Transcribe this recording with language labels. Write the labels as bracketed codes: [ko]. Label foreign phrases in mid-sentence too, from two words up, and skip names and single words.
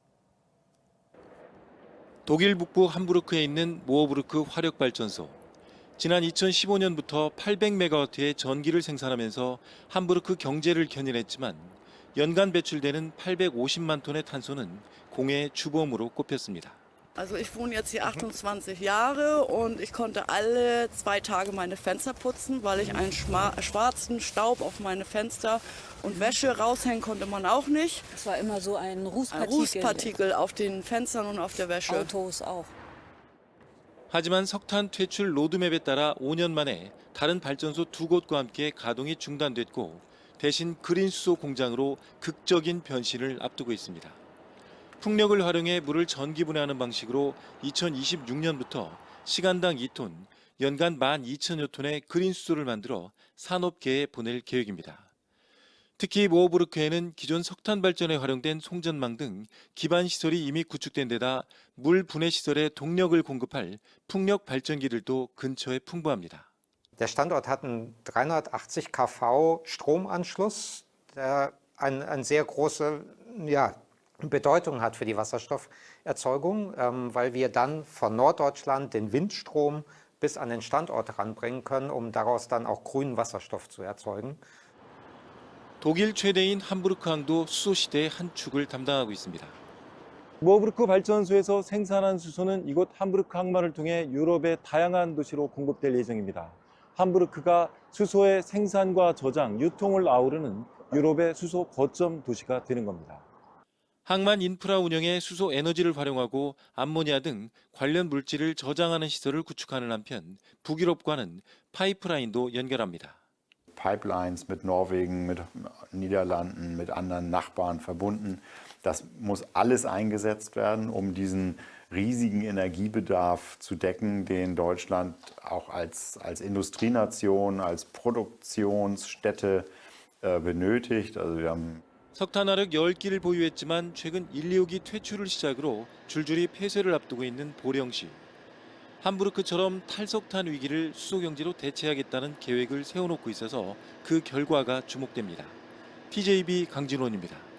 [ko] 독일 북부 함부르크에 있는 모어부르크 화력발전소. 지난 2015년부터 800메가와트의 전기를 생산하면서 함부르크 경제를 견인했지만 연간 배출되는 850만 톤의 탄소는 공해의 주범으로 꼽혔습니다. [de] Also ich wohne jetzt hier 28 Jahre und ich konnte alle 2 Tage meine Fenster putzen, weil ich einen schwarzen Staub auf meine Fenster und Wäsche raushängen konnte man auch nicht. Es war immer so ein Rußpartikel. Ein Rußpartikel auf den Fenstern und auf der Wäsche. Autos auch. [ko] 하지만 석탄 퇴출 로드맵에 따라 5년 만에 다른 발전소 2곳과 함께 가동이 중단됐고 대신 그린 수소 공장으로 극적인 변신을 앞두고 있습니다. 풍력을 활용해 물을 전기 분해하는 방식으로 2026년부터 시간당 2톤, 연간 12,000여 톤의 그린 수소를 만들어 산업계에 보낼 계획입니다. 특히 모어부르크에는 기존 석탄 발전에 활용된 송전망 등 기반 시설이 이미 구축된 데다 물 분해 시설에 동력을 공급할 풍력 발전기들도 근처에 풍부합니다. [de] Der Standort hat einen 380 kV Stromanschluss, der eine sehr große Bedeutung hat für die Wasserstofferzeugung, weil wir dann von Norddeutschland den Windstrom bis an den Standort ranbringen können, um daraus dann auch grünen Wasserstoff zu erzeugen. [ko] 독일 최대인 함부르크항도 수소 시대의 한 축을 담당하고 있습니다. 모어부르크 발전소에서 생산한 수소는 이곳 함부르크 항만을 통해 유럽의 다양한 도시로 공급될 예정입니다. 함부르크가 수소의 생산과 저장, 유통을 아우르는 유럽의 수소 거점 도시가 되는 겁니다. 항만 인프라 운영에 수소 에너지를 활용하고 암모니아 등 관련 물질을 저장하는 시설을 구축하는 한편 북유럽과는 파이프라인도 연결합니다. [de] Pipelines mit Norwegen, mit Niederlanden, mit anderen Nachbarn verbunden. Das muss alles eingesetzt werden, um diesen riesigen Energiebedarf zu decken, den Deutschland auch als Industrienation, als Produktionsstätte benötigt. Also wir haben [ko] 석탄화력 10기를 보유했지만 최근 1, 2호기 퇴출을 시작으로 줄줄이 폐쇄를 앞두고 있는 보령시. 함부르크처럼 탈석탄 위기를 수소경제로 대체하겠다는 계획을 세워놓고 있어서 그 결과가 주목됩니다. TJB 강진원입니다.